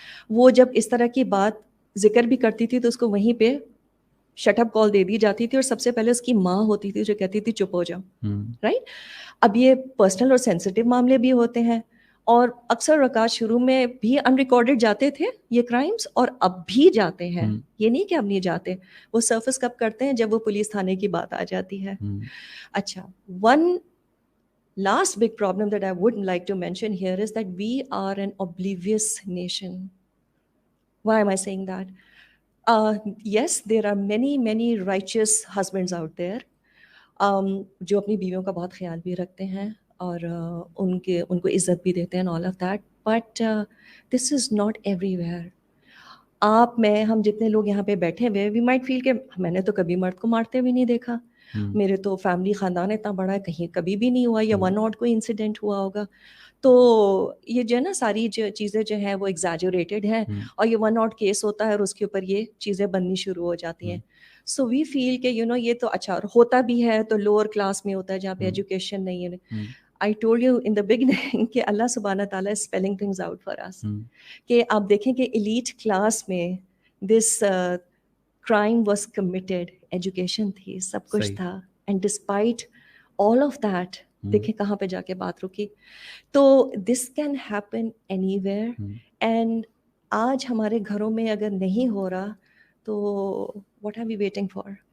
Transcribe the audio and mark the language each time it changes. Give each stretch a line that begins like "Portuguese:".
Urdu: وہ جب اس طرح کی بات ذکر بھی کرتی تھی تو اس کو وہیں پہ شٹ اپ کال دے دی جاتی تھی, اور سب سے پہلے اس کی ماں ہوتی تھی جو کہتی تھی چپ ہو جاؤ, رائٹ. اب یہ پرسنل اور سینسٹیو معاملے بھی ہوتے ہیں, اور اکثر اوقات شروع میں بھی ان ریکارڈڈ جاتے تھے یہ کرائمس, اور اب بھی جاتے ہیں, یہ نہیں کہ اب نہیں جاتے. وہ سرفس کب کرتے ہیں, جب وہ پولیس تھانے کی بات آ جاتی ہے.
English: اچھا one last big problem that I would like to mention here is that we are an oblivious nation. Why am I saying that? Yes, there are many righteous husbands out there
Urdu: جو اپنی بیویوں کا بہت خیال بھی رکھتے ہیں اور ان کو عزت بھی دیتے ہیں
English: All of that. But this is not everywhere.
Urdu: آپ میں ہم جتنے لوگ یہاں پہ بیٹھے ہوئے وی مائٹ فیل کہ میں نے تو کبھی مرد کو مارتے بھی نہیں دیکھا, میرے تو فیملی خاندان اتنا بڑا ہے, کہیں کبھی بھی نہیں ہوا, یا ون آٹ کوئی انسیڈنٹ ہوا ہوگا. تو یہ جو ہے نا ساری چیزیں جو ہیں وہ ایگزیجوریٹڈ ہیں, اور یہ ون آٹ کیس ہوتا ہے اور اس کے اوپر یہ چیزیں بننی شروع ہو جاتی ہیں.
English: so we feel
Urdu: کہ یہ تو اچھا ہوتا بھی ہے تو لوور کلاس میں ہوتا ہے جہاں پہ ایجوکیشن نہیں ہے.
English: I told you in the beginning کہ اللہ سبحانہ تعالیٰ is spelling things out for us.
Urdu: کہ آپ دیکھیں کہ elite class میں
English: this crime was committed,
Urdu: education تھی, سب کچھ تھا,
English: and despite all of that
Urdu: دیکھیں کہاں پہ جا کے بات رکی.
English: تو this can happen anywhere, and
Urdu: آج ہمارے گھروں میں اگر نہیں ہو رہا تو
English: what are we waiting for؟